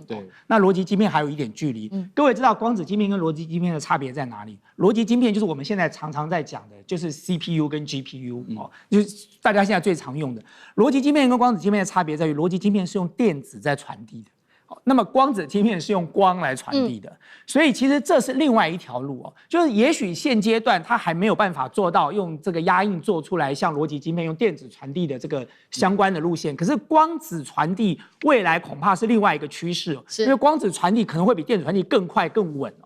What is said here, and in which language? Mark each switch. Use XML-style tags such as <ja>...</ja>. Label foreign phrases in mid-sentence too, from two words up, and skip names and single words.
<zh>對，那邏輯晶片還有一點距離。各位知道光子晶片跟邏輯晶片的差別在哪裡？邏輯晶片就是我們現在常常在講的，就是 CPU 跟 GPU 哦，就是大家現在最常用的。邏輯晶片跟光子晶片的差別在於，邏輯晶片是用電子在傳遞的。那麼光子晶片是用光來傳遞的，所以其實這是另外一條路哦。就是也許現階段它還沒有辦法做到用這個壓印做出來像邏輯晶片用電子傳遞的這個相關的路線，可是光子傳遞未來恐怕是另外一個趨勢哦，因為光子傳遞可能會比電子傳遞更快更穩哦。</zh>